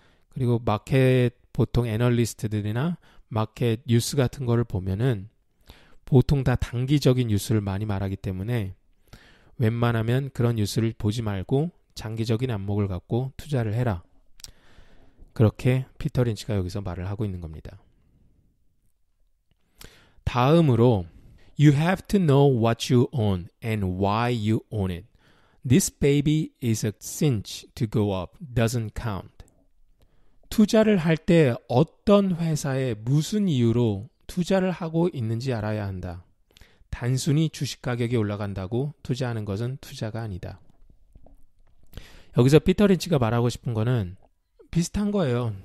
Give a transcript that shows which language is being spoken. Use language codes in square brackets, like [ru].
[ko] 그리고 마켓 보통 애널리스트들이나 마켓 뉴스 같은 거를 보면은 보통 다 단기적인 뉴스를 많이 말하기 때문에 웬만하면 그런 뉴스를 보지 말고 장기적인 안목을 갖고 투자를 해라. 그렇게 피터 린치가 여기서 말을 하고 있는 겁니다. 다음으로 [en] You have to know what you own and why you own it. This baby is a cinch to go up. Doesn't count. [ko] 투자를 할 때 어떤 회사에 무슨 이유로 투자를 하고 있는지 알아야 한다. 단순히 주식 가격이 올라간다고 투자하는 것은 투자가 아니다. 여기서 피터 린치가 말하고 싶은 거는 비슷한 거예요.